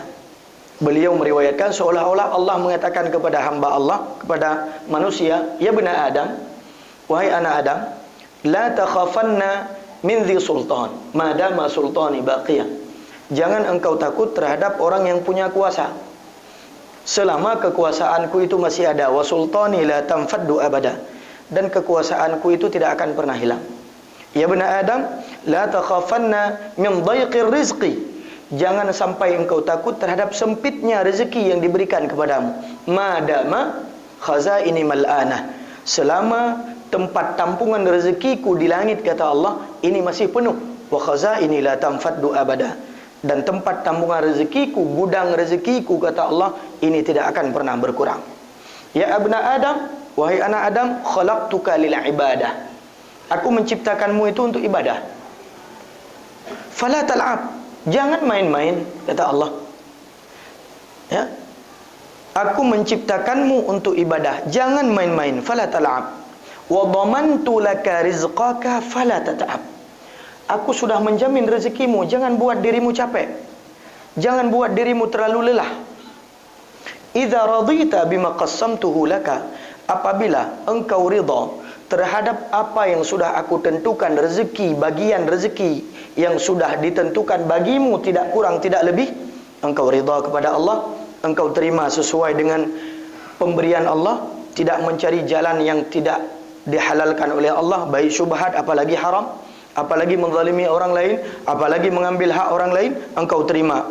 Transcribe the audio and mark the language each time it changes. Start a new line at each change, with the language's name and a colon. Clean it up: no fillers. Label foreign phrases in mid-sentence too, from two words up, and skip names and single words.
Indonesian: Beliau meriwayatkan seolah-olah Allah mengatakan kepada hamba Allah, kepada manusia,
Arabic: يا بني آدم,
Indonesian: wahai anak Adam,
Arabic: لا تخافن من ذي سلطان ما دام سلطاني باقية.
Indonesian: Jangan engkau takut terhadap orang yang punya kuasa selama kekuasaanku itu masih ada.
Arabic: وسلطاني لا تنفد أبدا,
Indonesian: dan kekuasaanku itu tidak akan pernah hilang.
Arabic: يا بني آدم لا تخافن من ضيق الرزق,
Indonesian: jangan sampai engkau takut terhadap sempitnya rezeki yang diberikan kepadamu.
Arabic: ما دامت خزائني ملآنة,
Indonesian: selama tempat tampungan rezekiku di langit, kata Allah, ini masih penuh.
Arabic: وخزائني لا تنفد أبدا,
Indonesian: dan tempat tambungan rezekiku, gudang rezekiku, kata Allah, ini tidak akan pernah berkurang.
Arabic: يا ابن آدم,
Indonesian: wahai anak Adam,
Arabic: خلقتك للعبادة,
Indonesian: aku menciptakanmu itu untuk ibadah.
Arabic: فلا تلعب,
Indonesian: jangan main-main, kata Allah. Ya, aku menciptakanmu untuk ibadah, jangan main-main.
Arabic: فلا تلعب وضمنت لك رزقك فلا تتعب,
Indonesian: aku sudah menjamin rezekimu, jangan buat dirimu capek, jangan buat dirimu terlalu lelah.
Arabic: إذا رضيت بما قسمته لك,
Indonesian: apabila engkau ridha terhadap apa yang sudah aku tentukan, rezeki, bagian rezeki yang sudah ditentukan bagimu, tidak kurang tidak lebih, engkau ridha kepada Allah, engkau terima sesuai dengan pemberian Allah, tidak mencari jalan yang tidak dihalalkan oleh Allah, baik syubhat apalagi haram, apalagi menzalimi orang lain, apalagi mengambil hak orang lain, engkau terima.